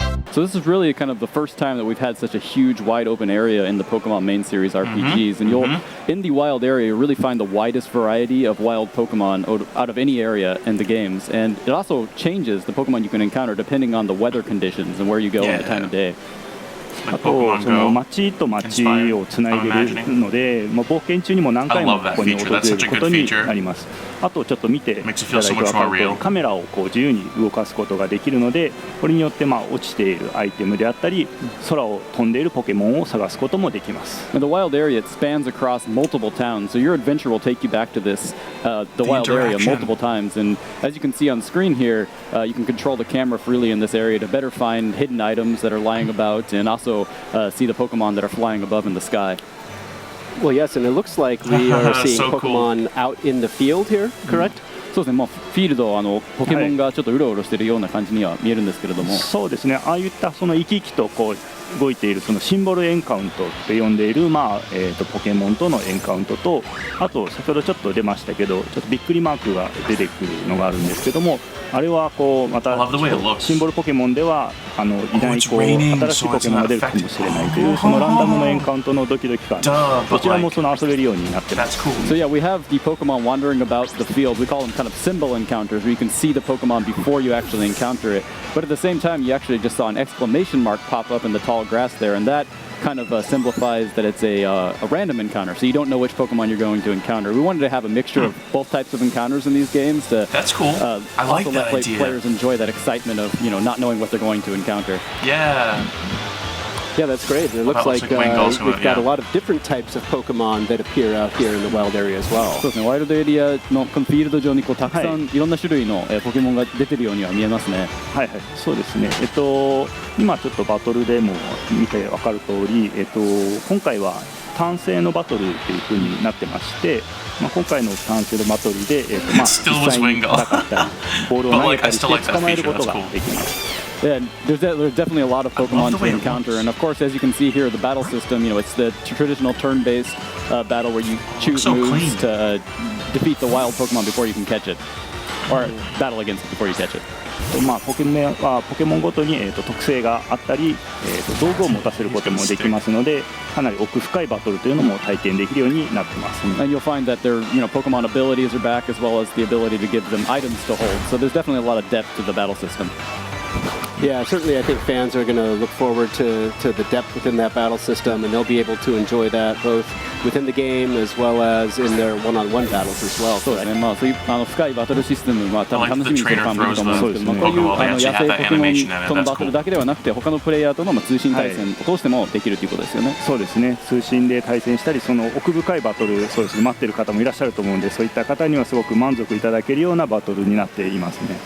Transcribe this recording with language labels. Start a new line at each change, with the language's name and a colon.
English: So this is really kind of the first time that we've had such a huge, wide open area in the Pokemon main series RPGs. And you'll, in the wild area, really find the widest variety of wild Pokemon out of any area in the games. And it also changes the Pokemon you can encounter depending on the weather conditions and where you go and the time of day.
Japanese: あとその街と街をつないでいるので、冒険中にも何回もここに訪れることになります。あとちょっと見ていただいて分かると、カメラをこう自由に動かすことができるので、これによって落ちているアイテムであったり、空を飛んでいるポケモンを探すこともできます。
English: The wild area, it spans across multiple towns, so your adventure will take you back to this the wild area multiple times. And as you can see on screen here, you can control the camera freely in this area to better find hidden items that are lying about, and also see the Pokemon that are flying above in the sky. Well, yes, and it looks like we are seeing so Pokemon out in the field here, correct?
Japanese: そうですね、フィールドポケモンがちょっとうろうろしているような感じには見えるんですけれども、そうですね、ああいったその生き生きとこう動いているそのシンボルエンカウントって呼んでいる、ポケモンとのエンカウントと、あと先ほどちょっと出ましたけど、ちょっとびっくりマークが出てくるのがあるんですけども、あれはこうまたシンボルポケモンではいないこう新しいポケモンが出るかもしれないというそのランダムのエンカウントのドキドキ感、どちらもその遊べるようになってます。
English: So yeah, we have the Pokemon wandering about the field. We call them kind of symbol encounters, where you can see the Pokemon before you actually encounter it. But at the same time, you actually just saw an exclamation mark pop up in the tall grass there, and that kind of simplifies that it's a random encounter, so you don't know which Pokemon you're going to encounter. We wanted to have a mixture of both types of encounters in these games to That's cool. I like also that idea. Players enjoy that excitement of not knowing what they're going to encounter. Yeah, that's great. It looks like we've got a lot of different types of Pokemon that appear out here in the wild area as well.
Japanese: そうですね、ワイルドエリアのこのフィールド上にたくさんいろんな種類のポケモンが出てるようには見えますね。はいはい、そうですね。今ちょっとバトルでも見て分かる通り、今回は単性のバトルという風になってまして、今回の単性のバトルで、実際に戦ったりボールを投げたりして捕まえることができます。
English: Yeah, there's definitely a lot of Pokemon to encounter, and of course, as you can see here, the battle system, it's the traditional turn-based battle where you choose moves to defeat the wild Pokemon before you can catch it, or battle against it before you catch it.
Japanese: ポケモンごとに、特性があったり、道具を持たせることもできますので、かなり奥深いバトルというのも体験できるようになってます。
English: And you'll find that their Pokemon abilities are back, as well as the ability to give them items to hold. So there's definitely a lot of depth to the battle system. Yeah, certainly I think fans are going to look forward to the depth within that battle system, and they'll be able to enjoy that both within the game as well as in their one-on-one battles as well.
Japanese: そうですね、そういう深いバトルシステムは多分楽しみにしてるファンもいると思うんですけども、こういう野生ポケモンとのバトルだけではなくて、他のプレイヤーとの通信対戦を通してもできるということですよね。そうですね、通信で対戦したり、その奥深いバトル、そうですね、待ってる方もいらっしゃると思うんで、そういった方にはすごく満足いただけるようなバトルになっていますね。